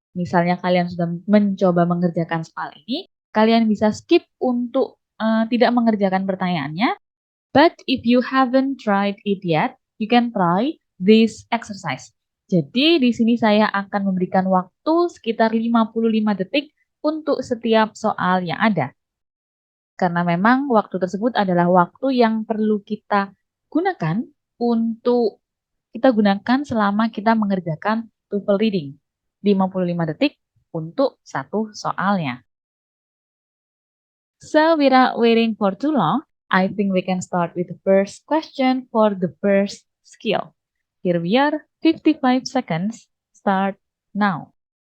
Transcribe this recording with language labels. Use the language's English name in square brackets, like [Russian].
[Indonesian] Misalnya kalian sudah mencoba mengerjakan soal ini, kalian bisa skip untuk tidak mengerjakan pertanyaannya. [English] But if you haven't tried it yet, you can try this exercise. [Indonesian] Jadi di sini saya akan memberikan waktu sekitar 55 detik untuk setiap soal yang ada. Karena memang waktu tersebut adalah waktu yang perlu kita gunakan untuk kita gunakan selama kita mengerjakan TOEFL reading. 55 detik untuk satu soalnya. [English] So without waiting for too long, I think we can start with the first question for the first skill. Here we are, 55 seconds, start now.